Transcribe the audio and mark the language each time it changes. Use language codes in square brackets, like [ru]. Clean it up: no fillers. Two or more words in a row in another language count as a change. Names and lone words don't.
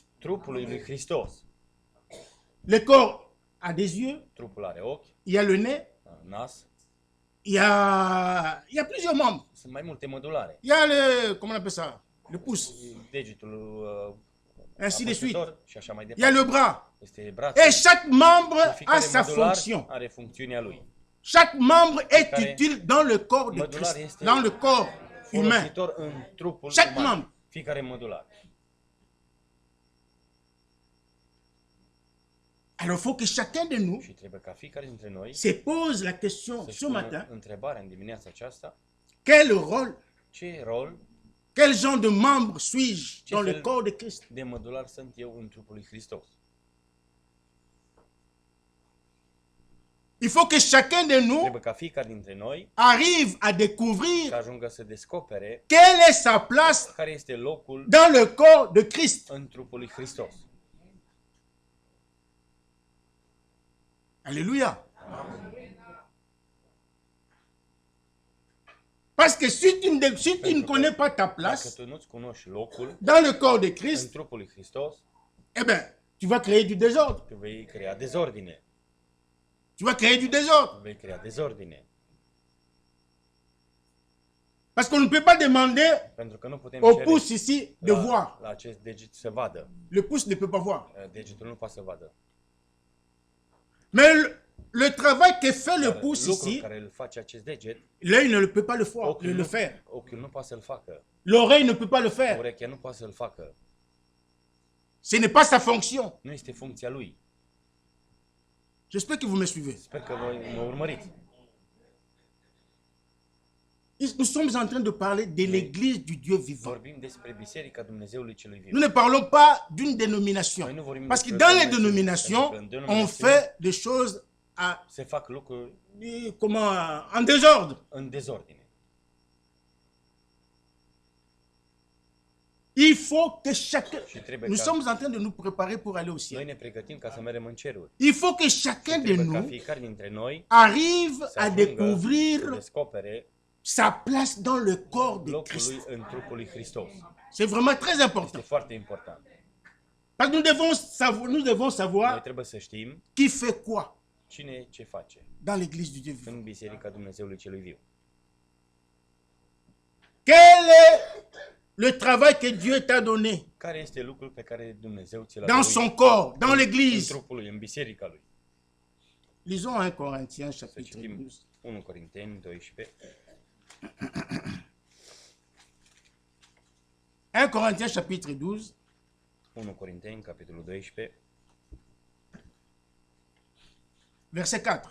[ro] trupului lui Hristos. [fr] Le corps a des yeux, [ro] Trupul are ochi, [fr] il y a le nez, [ro] nas, [fr] il y a plusieurs membres. [ro] sunt mai multe mădulare. [fr] Il y a le, comment on appelle ça? Le pouce, [ro] Degetul [fr] ainsi de suite. [ro] apăsător și așa mai [fr] Il y a [ro] departe. [fr] le bras. [ro] Este brațul. [fr] Et chaque membre a [ro] Fiecare [fr] sa [ro] mădular [fr] fonction. [ro] are funcțiunea lui. [fr] Chaque membre est [ro] Fiecare [fr] utile dans le corps de [ro] mădular [fr] Christ, [ro] este [fr] dans le corps humain. [ro] folositor în trupul [fr] Chaque [ro] uman. [fr] membre. [ro] Fiecare mădular. [fr] Alors il faut que chacun de nous [ro] Și trebuie ca fiecare dintre noi [fr] se pose la question [ro] să-și [fr] ce [ro] pună [fr] matin, [ro] întrebarea în dimineața aceasta, [fr] quel rôle, [ro] ce rol [fr] quel genre de membre suis-je [ro] Ce [fr] dans le [ro] fel [fr] corps de Christ? [ro] de mădular sunt eu în trupul lui Hristos. [fr] Il faut que chacun de nous [ro] Trebuie ca fiecare dintre noi [fr] arrive à [ro] să [fr] découvrir [ro] ajungă să descopere [fr] quelle est sa place [ro] care este locul [fr] dans le corps de Christ. [ro] în trupul lui Hristos. [fr] Alléluia. Parce que si tu ne connais pas ta [ro] Dacă [fr] place [ro] tu nu-ți cunoști locul [fr] dans le corps de [ro] în [fr] Christ, [ro] trupul lui Hristos, [fr] eh bien, tu vas créer du désordre. [ro] tu vei crea dezordine. [fr] Tu vas créer du désordre. [ro] Vei crea dezordine. [fr] Parce qu'on ne peut pas demander [ro] Pentru că nu putem [fr] au [ro] cere [fr] pouce ici de voir. [ro] la acest deget să vadă. [fr] Le pouce ne peut pas voir. [ro] Degetul nu poate să vadă. [fr] Mais le travail que fait le [ro] Dar [fr] pouce [ro] lucrul [fr] ici, [ro] care îl face acest deget, [fr] l'œil ne peut pas le, voir, [ro] ochiul, [fr] le faire. [ro] ochiul nu poate să-l facă. [fr] L'oreille ne peut pas le faire. [ro] Urechea nu poate să-l facă. [fr] Ce n'est pas sa fonction. [ro] Nu este funcția lui. [fr] J'espère que vous me suivez. [ro] Sper că voi mă urmăriți. [fr] Nous sommes en train de parler de l'église du Dieu vivant. [ro] Vorbim despre Biserica Dumnezeului celui viu. [fr] Nous ne parlons pas d'une dénomination. [ro] Noi nu vorbim [fr] Parce que [ro] despre [fr] dans les [ro] denominații, [fr] dénominations, [ro] pentru că în [fr] on [ro] denominațiuni [fr] fait des choses [ro] se fac lucruri [fr] en désordre. [ro] în dezordine. [fr] Il faut que chacun... [ro] Și trebuie [fr] Nous [ro] ca [fr] sommes en train de nous préparer pour aller au [ro] noi [fr] ciel. [ro] ne pregătim ca să mergem în ceruri. [fr] Il faut que chacun de [ro] Trebuie ca [fr] nous [ro] fiecare dintre noi [fr] arrive [ro] să [fr] à [ro] ajungă să [fr] découvrir [ro] descopere [fr] sa place dans le corps de [ro] locul [fr] Christ. [ro] lui în trupul lui Hristos. [fr] C'est vraiment très [ro] Este [fr] important. [ro] foarte important. [fr] Parce que nous devons [ro] Noi [fr] savoir [ro] trebuie să știm [fr] qui fait quoi [ro] cine ce face [fr] dans l'église du Dieu vivant. [ro] în Biserica Dumnezeului celui viu. [fr] Quel est le travail que Dieu t'a donné [ro] Care este lucrul pe care Dumnezeu ți l-a [fr] dans [ro] dăruit [fr] son corps, dans [ro] în [fr] l'église? [ro] trupul lui, în biserica lui? [fr] Lisons 1 Corinthiens [ro] Să [fr] chapitre [ro] citim [fr] 12. [ro] 1 Corinteni 12. [fr] 1 Corinthiens chapitre 12, [ro] 1 Corinteni, capitolul 12, [fr] verset 4.